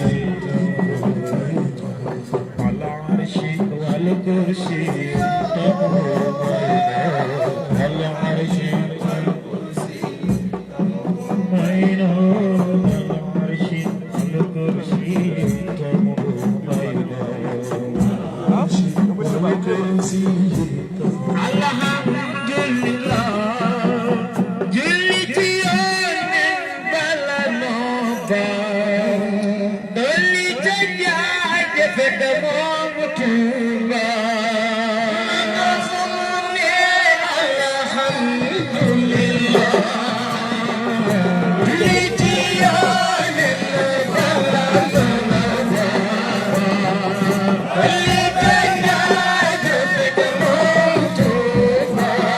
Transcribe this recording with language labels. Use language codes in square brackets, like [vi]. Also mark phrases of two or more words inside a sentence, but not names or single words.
[ar] العرش والكرسي تمضي بين العرش والكرسي بين العرش والكرسي تمضي بين العرش والكرسي [wo] alhamdulillah julli ci Yonent bala noppa dolli ca jaajëf te moom Tuuba nga xamu ne alhamdulillah julli ci Yonent bala noppa dolli ca jaajëf te moom Tuuba